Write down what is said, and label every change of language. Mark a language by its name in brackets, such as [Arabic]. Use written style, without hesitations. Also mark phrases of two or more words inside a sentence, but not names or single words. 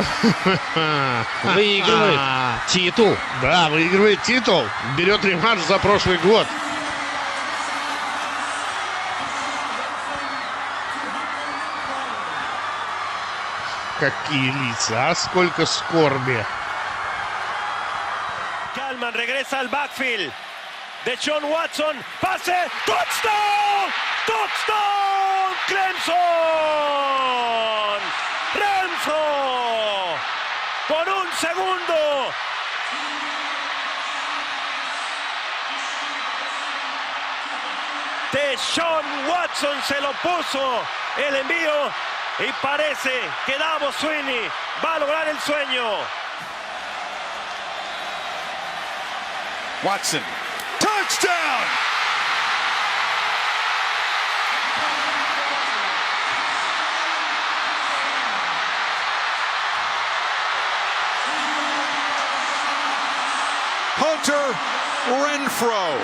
[Russian] Выигрывает титул. Да, выигрывает титул. Берет реванш за прошлый год. Какие лица, а сколько скорби. [Spanish] Kalman regresa al backfield de John Watson. Pase. Touchdown. Touchdown. Clemson. Renfro. Por un segundo. De John Watson se lo puso el envío y parece que Dabo Swinney va a lograr el sueño. Watson, touchdown! Hunter Renfro.